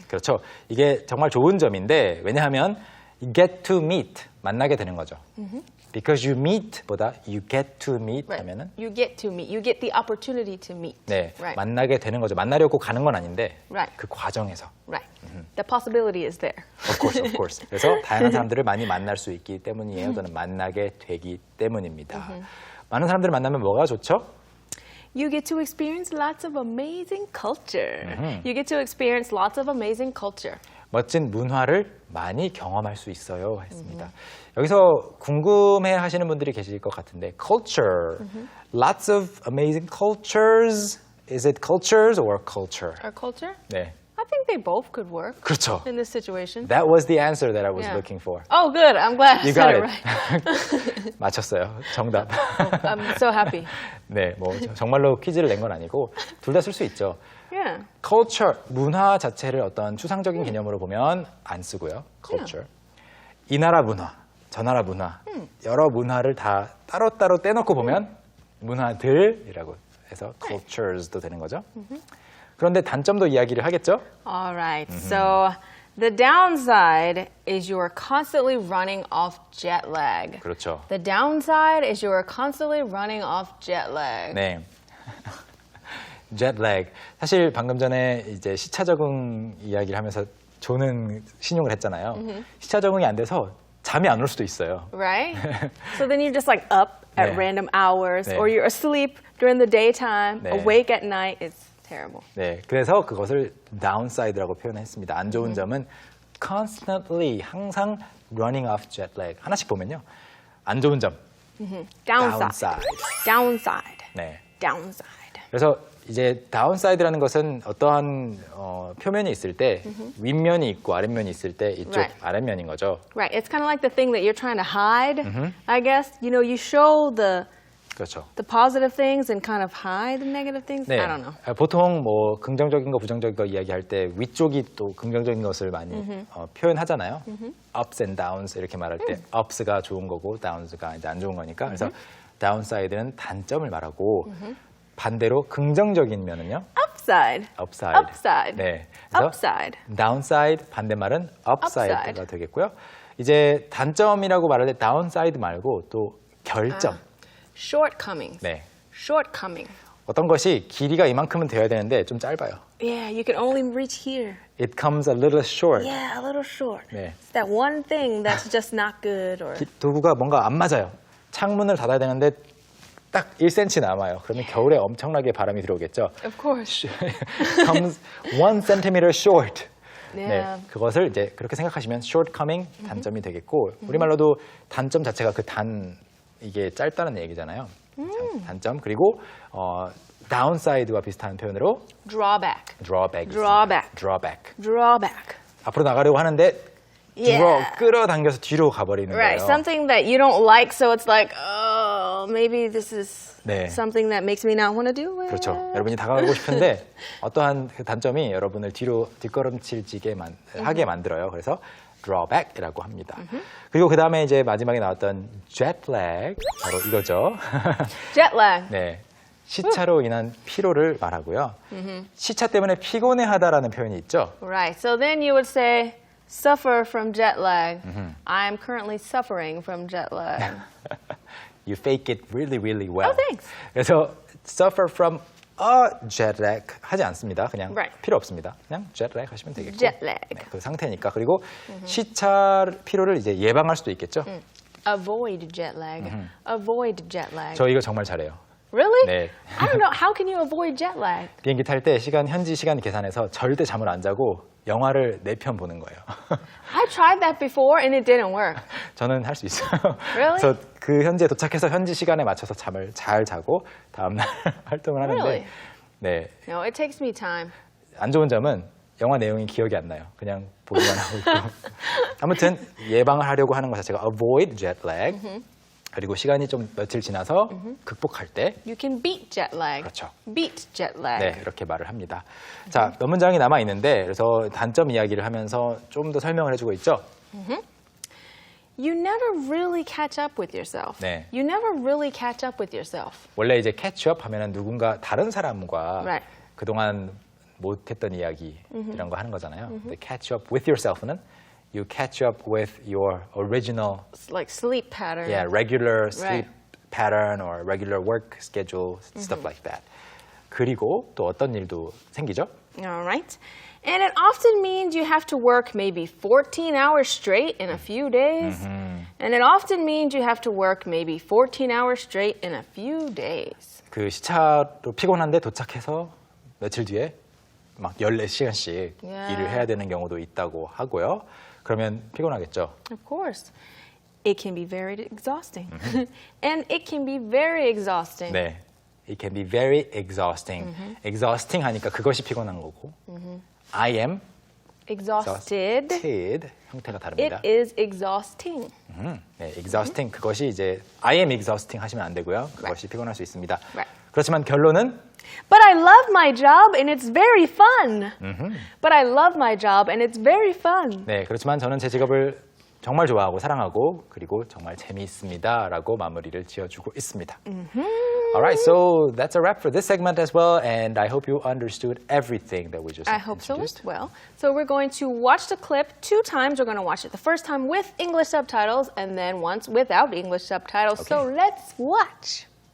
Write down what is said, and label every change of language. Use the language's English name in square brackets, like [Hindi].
[Korean] 그렇죠. 이게 정말 좋은 점인데 왜냐하면 [English] get to meet [Korean] 만나게 되는 거죠. [English] Because you meet보다 you get to meet Right. [Korean] 하면은 [English] You get to meet. You get the opportunity to meet. [Korean] 네, [English] Right. [Korean] 만나게 되는 거죠. 만나려고 가는 건 아닌데 [English] Right. [Korean] 그 과정에서 [English] Right. The possibility is there. Of course, of course. [Korean] 그래서 다양한 사람들을 많이 만날 수 있기 때문이에요. 또는 만나게 되기 때문입니다. 많은 사람들을 만나면 뭐가 좋죠? [English] You get to experience lots of amazing culture. You get to experience lots of amazing culture. [Korean] 멋진 문화를 많이 경험할 수 있어요. 했습니다. 여기서 궁금해 하시는 분들이 계실 것 같은데 culture, [English] lots of amazing cultures. Is it cultures or culture? Our culture? [Korean] 네, [English] I think they both could work [Korean] 그렇죠. [English] in this situation. That was the answer that I was Yeah. looking for. Oh, good. I'm glad I You said got it it. right. [Korean] 맞췄어요. 정답. [English] I'm so happy. [Korean] 네, 뭐 정말로 퀴즈를 낸 건 아니고 둘 다 쓸 수 있죠. [English] Yeah. [Korean] culture, 문화 자체를 어떤 추상적인 개념으로 보면 안 쓰고요. [English] culture. [Korean] 이 나라 문화, 저 나라 문화, 여러 문화를 다 따로따로 떼놓고 보면 문화들이라고 해서 cultures도 되는 거죠. 그런데 단점도 이야기를 하겠죠? [English] All right. So the downside is you are constantly running off jet lag. [Korean] 그렇죠. [English] The downside is you are constantly running off jet lag. [Korean] 네. jet lag. 사실 방금 전에 이제 시차 적응 이야기를 하면서 조는 신용을 했잖아요. 시차 적응이 안 돼서 잠이 안 올 수도 있어요. [English] Right? So then you're just like up at [Korean] 네. [English] random hours [Korean] 네. [English] or you're asleep during the daytime, [Korean] 네. [English] awake at night. It's terrible. [Korean] 네, 그래서 그것을 downside라고 표현했습니다. 안 좋은 점은 constantly 항상 [English] running off jet lag. [Korean] 하나씩 보면요. 안 좋은 점. [English] Downside. Downside. [Korean] 네. [English] Downside. [Korean] 그래서 이제 downside라는 것은 어떠한 표면이 있을 때 윗면이 있고 아랫면이 있을 때 이쪽 [English] Right. [Korean] 아랫면인 거죠. [English] Right. It's kind of like the thing that you're trying to hide, I guess. You know, you show the [Korean] 그렇죠. [English] positive things and kind of hide the negative things. [Korean] 네. [English] I don't know. [Korean] 보통 뭐 긍정적인 거 부정적인 거 이야기할 때 위쪽이 또 긍정적인 것을 많이 표현하잖아요. ups and downs 이렇게 말할 때 ups가 좋은 거고 downs가 이제 안 좋은 거니까. 그래서 downside는 단점을 말하고 반대로 긍정적인 면은요. [English] Upside. upside. Upside. [Korean] 네. 그래서 [English] Upside. [Korean] downside 반대말은 upside가 [English] Upside. [Korean] 되겠고요. 이제 단점이라고 말할 때 downside 말고 또 결점. [English] Shortcomings. [Korean] 네. [English] Shortcoming. [Korean] 어떤 것이 길이가 이만큼은 되어야 되는데 좀 짧아요. [English] Yeah, you can only reach here. It comes a little short. Yeah, a little short. [Korean] 네. [English] It's that one thing that's just not good or [Korean] 도구가 뭔가 안 맞아요. 창문을 닫아야 되는데 딱 1cm 남아요. 그러면 겨울에 엄청나게 바람이 들어오겠죠. [English] of course. comes 1 centimeter short. Yeah. [Korean] 네, 그것을 이제 그렇게 생각하시면 shortcoming 단점이 되겠고 우리말로도 단점 자체가 이게 짧다는 얘기잖아요. 단점 그리고 downside와 비슷한 표현으로 [English] Drawback. drawback. Drawback. drawback. Drawback. [Korean] 앞으로 나가려고 하는데 [English] Yeah. [Korean] 끌어당겨서 뒤로 가버리는 [English] Right, [Korean] 거예요. [English] something that you don't like, so it's like, oh, maybe this is [Korean] 네. [English] something that makes me not want to do it. [Korean] 그렇죠. 여러분이 다가가고 싶은데 어떠한 그 단점이 여러분을 뒤로 뒷걸음질지게 하게 만들어요. 그래서 drawback이라고 합니다. 그리고 그 다음에 이제 마지막에 나왔던 jet lag 바로 이거죠. [English] Jet lag. [Korean] 네, 시차로 인한 피로를 말하고요. 시차 때문에 피곤해하다라는 표현이 있죠. [English] Right, so then you would say, suffer from jet lag. I'm currently suffering from jet lag. You fake it really, really well. Oh, thanks. [Korean] 그래서 [English] suffer from a jet lag [Korean] 하지 않습니다. 그냥 [English] Right. [Korean] 필요 없습니다. 그냥 jet lag 하시면 되겠고. [English] Jet lag. [Korean] 네, 그 상태니까. 그리고 시차 피로를 이제 예방할 수도 있겠죠. [English] Avoid jet lag. Avoid jet lag. [Korean] 저 이거 정말 잘해요. [English] Really? [Korean] 네. [English] I don't know. How can you avoid jet lag? [Korean] 비행기 탈 때 현지 시간 계산해서 절대 잠을 안 자고 영화를 4편 보는 거예요. [English] I tried that before and it didn't work. [Korean] 저는 할 수 있어요. [English] Really? [Korean] 그래서 그 현지에 도착해서 현지 시간에 맞춰서 잠을 잘 자고 다음날 활동을 하는데 [English] Really? [Korean] 네, [English] No, it takes me time. [Korean] 안 좋은 점은 영화 내용이 기억이 안 나요. 그냥 보기만 하고 있고. 아무튼 예방을 하려고 하는 것 자체가 [English] avoid jet lag. [Korean] 그리고 시간이 좀 며칠 지나서 극복할 때 [English] You can beat jet lag. [Korean] 그렇죠. [English] Beat jet lag. [Korean] 네, 이렇게 말을 합니다. 자, 몇 문장이 남아 있는데 그래서 단점 이야기를 하면서 좀 더 설명을 해주고 있죠. [English] You never really catch up with yourself. [Korean] 네. [English] You never really catch up with yourself. [Korean] 원래 이제 캐치업 하면은 누군가 다른 사람과 [English] Right. [Korean] 그동안 못했던 이야기 이런 거 하는 거잖아요. [English] 근데 catch up with yourself는 you catch up with your original, It's like sleep pattern. regular sleep Right. pattern or regular work schedule, stuff like that. [Korean] 그리고 또 어떤 일도 생기죠? [English] All right. And it often means you have to work maybe 14 hours straight in a few days. And it often means you have to work maybe 14 hours straight in a few days. [Korean] 그 시차로 피곤한데 도착해서 며칠 뒤에 막 14시간씩 [English] Yeah. [Korean] 일을 해야 되는 경우도 있다고 하고요. 그러면 피곤하겠죠. [English] Of course. It can be very exhausting. And it can be very exhausting. [Korean] 네. [English] It can be very exhausting. [Korean] exhausting 하니까 그것이 피곤한 거고. [English] I am Exhausted. [Korean] exhausted 형태가 [English] It [Korean] 다릅니다. [English] is exhausting. [Korean] 네, exhausting 그것이 이제 [English] I am exhausting [Korean] 하시면 안 되고요. 그것이 피곤할 수 있습니다. [English] Right. [Korean] 그렇지만 결론은 [English] But I love my job and it's very fun. But I love my job and it's very fun. [Korean] 네, 그렇지만 저는 제 직업을 정말 좋아하고 사랑하고 그리고 정말 재미있습니다라고 마무리를 지어주고 있습니다. [English] Alright, so that's a wrap for this segment as well, and I hope you understood everything that we just I hope so introduced. as well. So we're going to watch the clip 2 times. We're going to watch it the first time with English subtitles and then once without English subtitles. So Okay. let's watch.